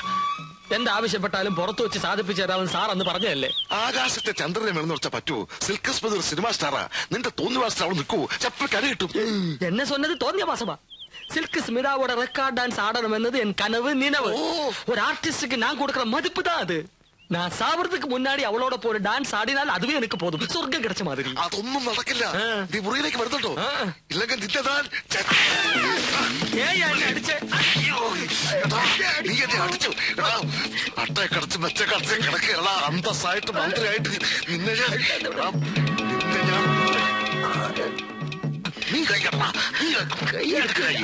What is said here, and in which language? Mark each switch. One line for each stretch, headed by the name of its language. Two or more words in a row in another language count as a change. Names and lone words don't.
Malayalam: എന്താവശ്യപ്പെട്ടാലും പുറത്തു വെച്ച് സാധിപ്പിച്ചു തരാമെന്ന് സാർ അന്ന് പറഞ്ഞതല്ലേ? ആകാശത്തെ ചന്ദ്രനെ വേണമെന്ന് വെച്ചാൽ പറ്റുമോ? സിൽക്ക് സ്മിത ഒരു സിനിമ സ്റ്റാറാ. നിന്റെ തോന്നിവാസത്തിൽ അവിടെ നിൽക്കൂ, ചപ്പൽ കര കിട്ടും. എന്നെ சொன்னது തോന്നിയ മാസമാ.
Tamil: சில்க் ஸ்மிதாவோட
English: record dance
Tamil: ஆடணும் என்னது என் கனவு நினைவு. ஒரு ஆர்டிஸ்டுக்கு நான் கொடுக்கிற மதிப்பு தான் அது. நான் சாவறதுக்கு முன்னாடி அவளோட போற டான்ஸ் ஆடினால் அதுவே எனக்கு போதும், சொர்க்கம் கிடைச்ச மாதிரி.
Malayalam: അതൊന്നും നടക്കില്ല. നീ മുറിയിലേക്ക് വരുന്നുണ്ടോ? ഇല്ലെങ്കിൽ നിന്റെ നീ എന്നെ അടിച്ചു. അട്ടയെ കടച്ച് മെച്ച കടച്ച് കിടക്കുകയല്ല. അന്തസ്സായിട്ട് മന്ത്രിയായിട്ട് നിന്നെ ഞാൻ നീ കൈ കട, നീ കൈ എടുക്ക.